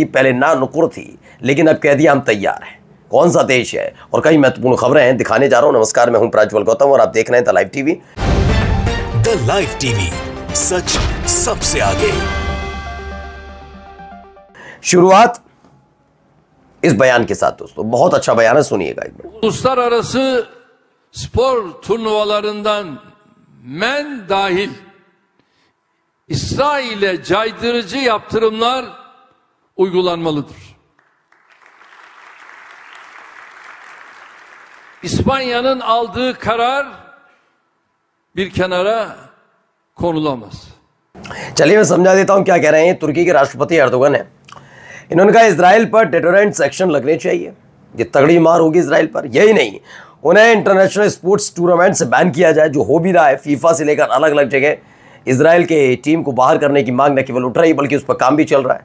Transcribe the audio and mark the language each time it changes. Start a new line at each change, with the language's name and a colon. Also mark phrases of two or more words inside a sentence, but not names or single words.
Hindi: पहले ना नुकुर थी लेकिन अब कह दिया हम तैयार हैं। कौन सा देश है और कई महत्वपूर्ण खबरें हैं दिखाने जा रहा हूं। नमस्कार, मैं हूं प्रज्वल गौतम और आप देख रहे हैं द लाइव टीवी। द लाइव टीवी, सच सबसे आगे। शुरुआत इस बयान के साथ दोस्तों, बहुत अच्छा बयान है, सुनिएगा एक बार।
Turkish: Uluslararası spor turnuvalarından men dahil İsrail'e caydırıcı yaptırımlar uygulanmalıdır. İspanya'nın aldığı karar bir kenara konulamaz.
Hindi: चलिए मैं समझा देता हूं क्या कह रहे हैं। तुर्की के राष्ट्रपति एर्दोगन है, इन्होंने कहा इजराइल पर
English: deterrent action
Hindi: लगने चाहिए। ये तगड़ी मार होगी इजराइल पर। यही नहीं, उन्हें
English: international sports tournament
Hindi: से बैन किया जाए, जो हो भी रहा है। फीफा से लेकर अलग अलग जगह इजराइल के टीम को बाहर करने की मांग न केवल उठ रही बल्कि उस पर काम भी चल रहा है।